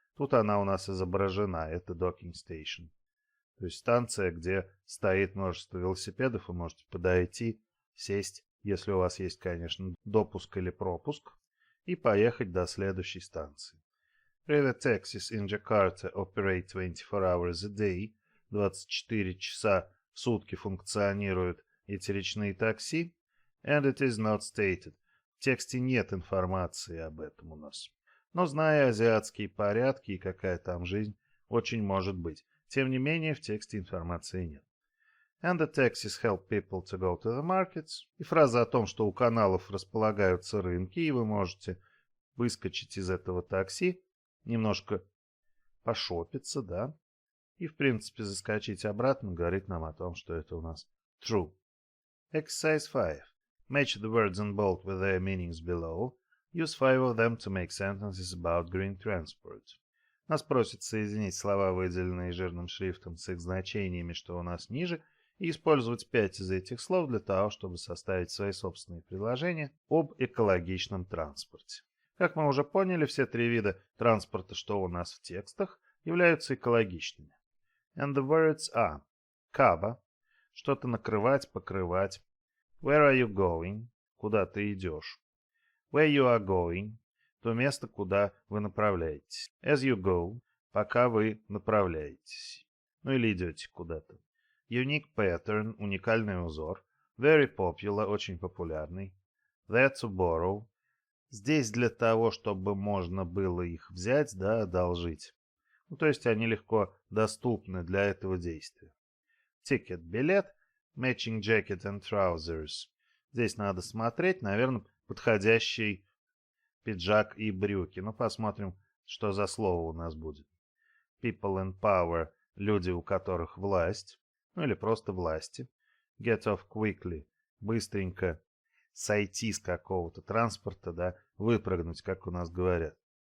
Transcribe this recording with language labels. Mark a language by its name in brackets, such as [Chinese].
[Russian] Тут она у нас изображена, это docking station. То есть станция, где стоит множество велосипедов, вы можете подойти, сесть, если у вас есть, конечно, допуск или пропуск, и поехать до следующей станции. [English] Private taxis in Jakarta operate 24 hours a day. [Russian] 24 часа в сутки функционируют эти речные такси. [English] And it is not stated. [Russian] В тексте нет информации об этом у нас. Но, зная азиатские порядки и какая там жизнь, очень может быть. Тем не менее, в тексте информации нет. [English] And the taxis help people to go to the markets. [Russian] И фраза о том, что у каналов располагаются рынки, и вы можете выскочить из этого такси, немножко пошопиться, да, и, в принципе, заскочить обратно, говорит нам о том, что это у нас true. [English] Exercise 5. Match the words in bold with their meanings below. Use 5 of them to make sentences about green transport. [Russian] Нас просят соединить слова, выделенные жирным шрифтом, с их значениями, что у нас ниже, и использовать 5 из этих слов для того, чтобы составить свои собственные предложения об экологичном транспорте. Как мы уже поняли, все 3 вида транспорта, что у нас в текстах, являются экологичными. [English] And the words are cover, [Russian] что-то накрывать, покрывать. [English] Where are you going? [Russian] Куда ты идешь? [English] Where you are going? [Russian] То место, куда вы направляетесь. [English] As you go, [Russian] пока вы направляетесь. Ну или идете куда-то. [English] Unique pattern, [Russian] уникальный узор. [English] Very popular, [Russian] очень популярный. [English] There to borrow. [Russian] Здесь для того, чтобы можно было их взять, да, одолжить. Ну, то есть они легко доступны для этого действия. [English] Ticket, [Russian] билет. [English] Matching jacket and trousers. [Russian] Здесь надо смотреть, наверное, подходящий пиджак и брюки. Ну, посмотрим, что за слово у нас будет. [English] People in power. [Russian] Люди, у которых власть. Ну, или просто власти. [English] Get off quickly. [Russian] Быстренько сойти с какого-то транспорта, да, выпрыгнуть, как у нас говорят.